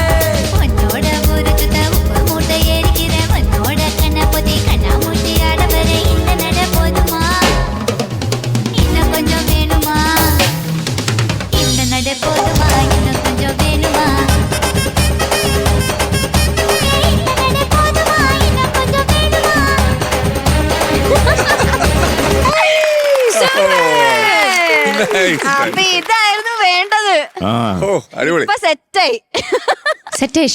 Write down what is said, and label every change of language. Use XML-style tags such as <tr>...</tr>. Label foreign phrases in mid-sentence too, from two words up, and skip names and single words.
<ta>உன்னோட ஊருக்கு உப்பு மூட்டை ஏறிக்கிற உன்னோட கண்ண பொதி கண்ணா மூட்டி ஆடவர இந்த நட போதுமா இன்னும் கொஞ்சம் வேணுமா இந்த நட போதுமா இன்னும் கொஞ்சம் வேணுமா</ta> <ml>അപ്പൊ ഇതായിരുന്നു വേണ്ടത്. ഓ അടിപൊളി. ഇപ്പൊ സെറ്റായി. സെറ്റേഷ്.</ml>